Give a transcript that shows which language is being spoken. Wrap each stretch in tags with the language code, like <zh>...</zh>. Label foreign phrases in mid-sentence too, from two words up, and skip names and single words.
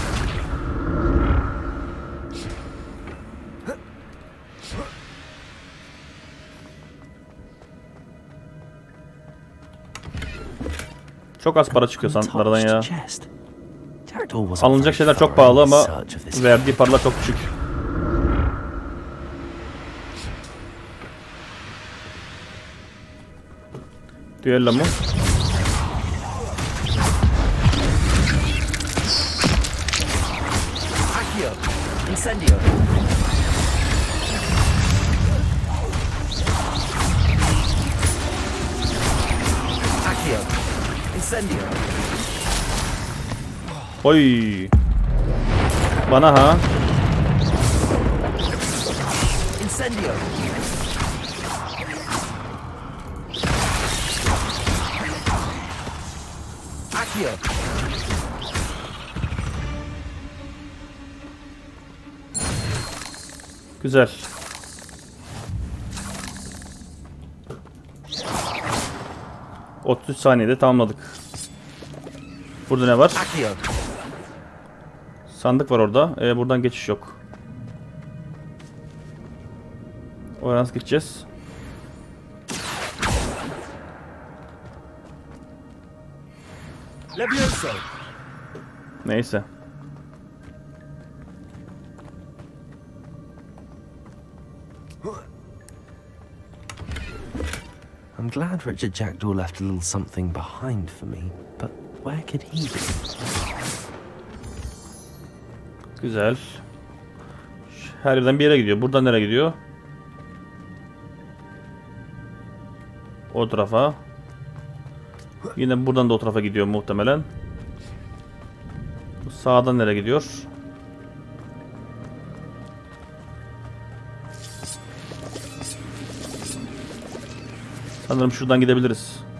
<tr>Çok az para çıkıyor sandıklardan ya.</tr> <en>Chest. Jackdaw wasn't</en> <tr>Alınacak</tr> <en>very</en> <tr>şeyler çok</tr> <en>thorough</en> <tr>pahalı</tr> <en>in</en> <tr>ama</tr> <en>search of this.</en> <tr>verdiği paralar çok düşük. Düello mu? Accio! Incendio! Accio! Incendio! Oy. Bana ha. Incendio! Accio! Güzel. ...33 saniyede tamamladık. Burada ne var? Accio! Sandık var orada. Buradan geçiş yok. Oraya nasıl gideceğiz? Levioso! Neyse.</tr> <en>I'm glad Richard Jackdaw left a little something behind for me, but where could he be?</en> <tr>Güzel. Her yerden bir yere gidiyor. Buradan nereye gidiyor? O tarafa. Yine buradan da o tarafa gidiyor muhtemelen. Bu sağdan nereye gidiyor? Sanırım şuradan gidebiliriz.</tr>